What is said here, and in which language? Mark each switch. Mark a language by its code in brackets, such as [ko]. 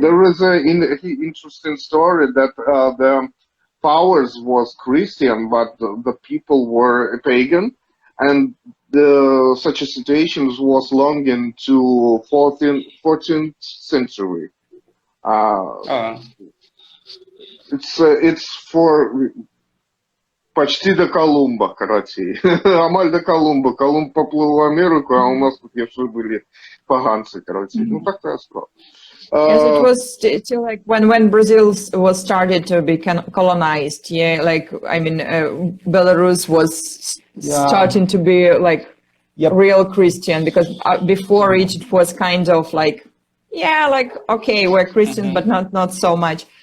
[en] there is a interesting story that the powers was Christian, but the people were pagan, and such a situation was long into 14th century. It's for [ru] почти до Колумба, короче. [be] Амаль до Колумба. [ru] Колумб поплыл в Америку, а у нас тут еще были поганцы, короче. Ну, такая справа. [en] Yes, it was still like when Brazil was started to be colonized. Yeah, like I mean, Belarus was Yeah. starting to be like Yep. real Christian, because before it was kind of like, yeah, like okay, we're Christians, but not so much.